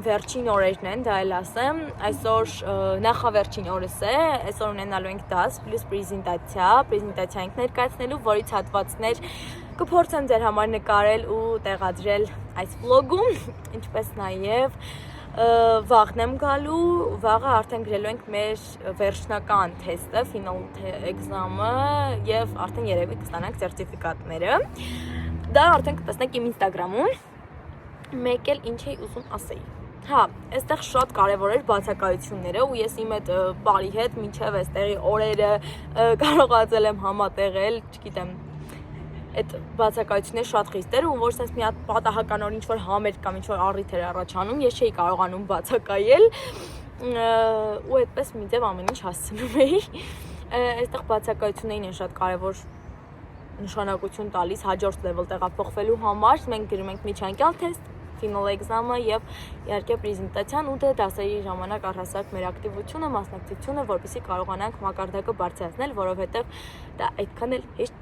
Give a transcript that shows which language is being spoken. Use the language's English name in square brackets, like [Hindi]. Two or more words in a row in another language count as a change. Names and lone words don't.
[Armenian] վերջին օրերն են, դա էլ ասեմ, այսօր նախավերջին օրս է, այսօր ունենալու ենք դաս, պլյուս պրեզենտացիա ենք ներկայացնելու, որից հատվածներ կփորձեմ ձեր համար նկարել ու տեղադրել այս վլոգում, ինչպես նաև վաղն եմ գալու, վաղը արդեն գրելու ենք մեր վերջնական թեստը, [English] final exam-ը [Armenian] և արդեն երևի կստանանք սերտիֆիկատները, դա արդեն կտեսնեք իմ ինստագրամում, մեկ էլ ինչ էի ուզում ասեի, հա, այստեղ շատ կարևոր էր բացակայությունները ու ես իմ այդ բարի հետ մինչև այստեղի օրերը կարողացել եմ համատեղել, չգիտեմ, այդ բացակայությունները շատ խիստ էր ու որ sense մի հատ պատահականորեն ինչ-որ համեր կամ ինչ-որ առիթ էր առաջանում, ես չէի կարողանում բացակայել ու այդպես մի ձև ամեն ինչ հասցնում էի, այստեղ բացակայություններին են շատ կարևոր նշանակություն տալիս հաջորդ level տեղափոխվելու համար, մենք գրում ենք միջանկյալ թեստ, [English] final exam- [Armenian] ը եւ իհարկե պրեզենտացիան ու դե դասերի ժամանակ առհասարակ մեր ակտիվությունը, մասնակցությունը, որպեսզի կարողանանք մակարդակը բարձրացնել, որովհետեւ դա այդքան էլ հեշտ